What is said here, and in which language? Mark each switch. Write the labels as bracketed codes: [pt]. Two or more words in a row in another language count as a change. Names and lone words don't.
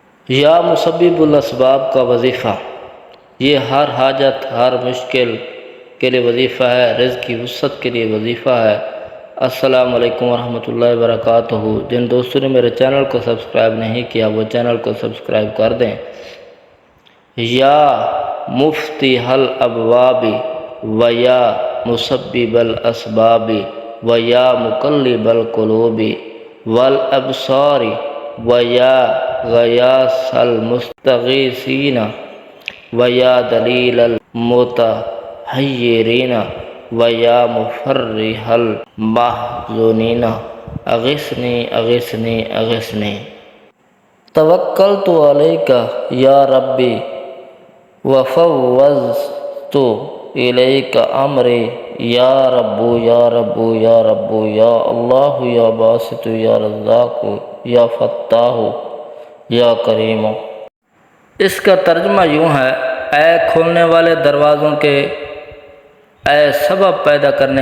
[ar] یا مسبب الاسباب [ur] کا وظیفہ، یہ ہر حاجت ہر مشکل کے لیے وظیفہ ہے، رزق کی وسعت کے لیے وظیفہ ہے۔ [ar] السلام علیکم ورحمۃ اللہ وبرکاتہ۔ [ur] جن دوستوں نے میرے چینل کو سبسکرائب نہیں کیا وہ چینل کو سبسکرائب کر دیں۔ [ar] یا مفتی حل ابواب و یا مسبب الاسباب و یا مقلب القلوب والابصار و یا غیاث المستغیثین و یا دلیل المتحیرین و یا مفرح المحزونین اغثنی اغثنی اغثنی۔ توکلت علیک یا ربی وفوضت الیک امری یا رب یا رب یا رب یا اللہ یا باسط یا رزاق یا فتاح یا کریم۔ [ur] اس کا ترجمہ یوں ہے: اے کھولنے والے دروازوں کے، اے سبب پیدا کرنے